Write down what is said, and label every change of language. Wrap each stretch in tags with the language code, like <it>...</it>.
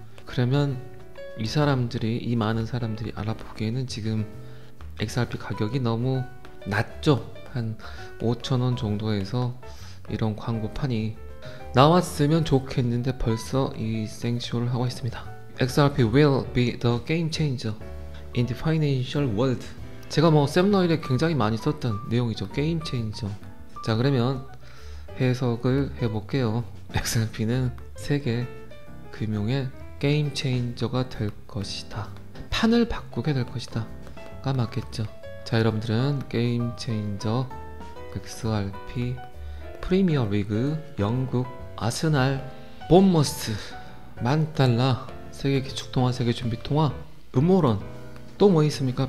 <ko>그러면 이 많은 사람들이 알아보기에는 지금 XRP 가격이 너무 낮죠. 한 5,000원 정도에서 이런 광고판이 나왔으면 좋겠는데 벌써 이 생쇼를 하고 있습니다.</ko> <en>XRP will be the game changer in the financial world.</en> <ko>제가 뭐 샘너일에 굉장히 많이 썼던 내용이죠. 게임 체인저. 자, 그러면 해석을 해볼게요. XRP는 세계 금융의 게임 체인저가 될 것이다. 판을 바꾸게 될 것이다. 가 맞겠죠. 자, 여러분들은 게임 체인저 XRP 프리미어 리그 영국 아스날 본머스 $10,000 세계 기축통화 세계 준비통화 음모론 또 뭐 있습니까?</ko>